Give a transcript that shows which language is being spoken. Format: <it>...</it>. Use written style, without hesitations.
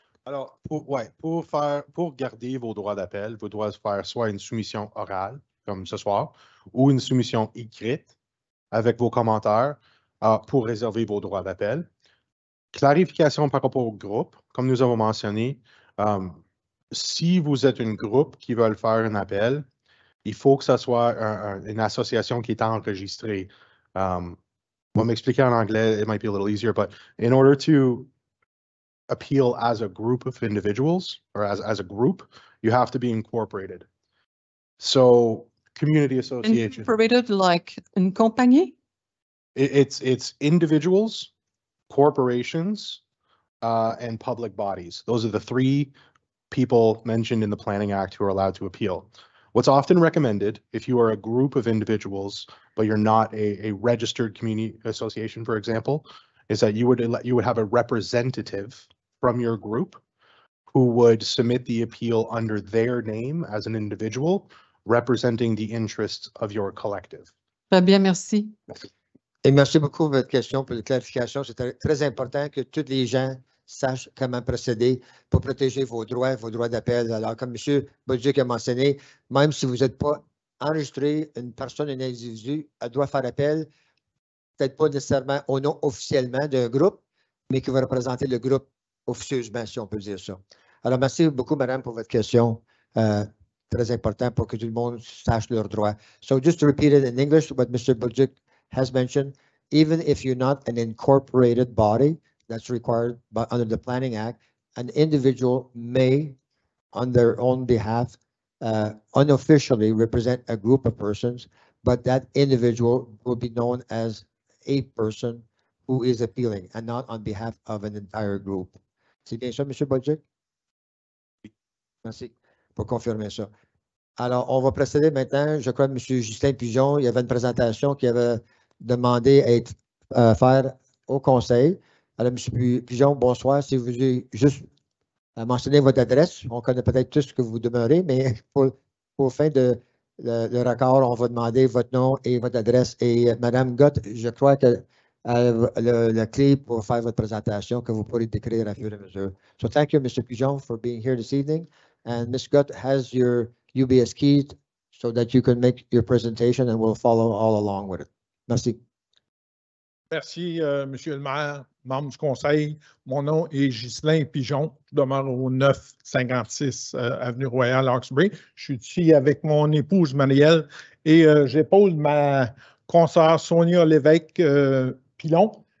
<fr>Alors, pour garder vos droits d'appel, vous devez faire soit une soumission orale, comme ce soir, ou une soumission écrite avec vos commentaires pour réserver vos droits d'appel. Clarification par rapport au groupe, comme nous avons mentionné, si vous êtes un groupe qui veut faire un appel, il faut que ce soit une association qui est enregistrée. Je vais m'expliquer en anglais,</fr> <en>it might be a little easier, but in order to appeal as a group of individuals or as a group, you have to be incorporated. So, community association. Incorporated like</en> <fr>une compagnie?</fr> <en>It's individuals, corporations, and public bodies. Those are the three people mentioned in the Planning Act who are allowed to appeal. What's often recommended, if you are a group of individuals, but you're not a registered community association, for example, is that you would have a representative from your group who would submit the appeal under their name as an individual, representing the interests of your collective.</en> <fr>Très bien, merci. Et merci beaucoup pour votre question, pour la clarification. C'est très important que tous les gens sachent comment procéder pour protéger vos droits d'appel. Alors, comme M. Bolduc a mentionné, même si vous n'êtes pas enregistré, une personne, un individu, elle doit faire appel, peut-être pas nécessairement au nom officiellement d'un groupe, mais qui va représenter le groupe officieusement, si on peut dire ça. Alors, merci beaucoup, madame, pour votre question. Très important pour que tout le monde sache leurs droits.</fr> <en>So, just to repeat it in English, what Mr. Bolduc has mentioned, even if you're not an incorporated body that's required under the Planning Act, an individual may, on their own behalf, unofficially represent a group of persons, but that individual will be known as a person who is appealing and not on behalf of an entire group.</en> <fr>C'est bien ça, M. Bolduc? Merci pour confirmer ça. Alors, on va procéder maintenant. Je crois que M. Justin Pigeon, il y avait une présentation qui avait demandé à être faire au conseil. Alors, M. Pigeon, bonsoir. Si vous voulez juste mentionner votre adresse, on connaît peut-être tous ce que vous demeurez, mais pour fin de le record, on va demander votre nom et votre adresse. Et Madame Gott, je crois que la clé pour faire votre présentation que vous pourrez décrire à fur et à mesure.</fr> <en>So thank you, Mr. Pigeon, for being here this evening. And Ms. Gott has your UBS key so that you can make your presentation and we'll follow all along with it.</en> <fr>Merci. Merci, Monsieur le maire, membre du conseil. Mon nom est Ghislain Pigeon. Je demeure au 956 Avenue Royale, Hawkesbury. Je suis ici avec mon épouse Marielle et j'épaule ma consoeur Sonia Lévesque Pilon.</fr>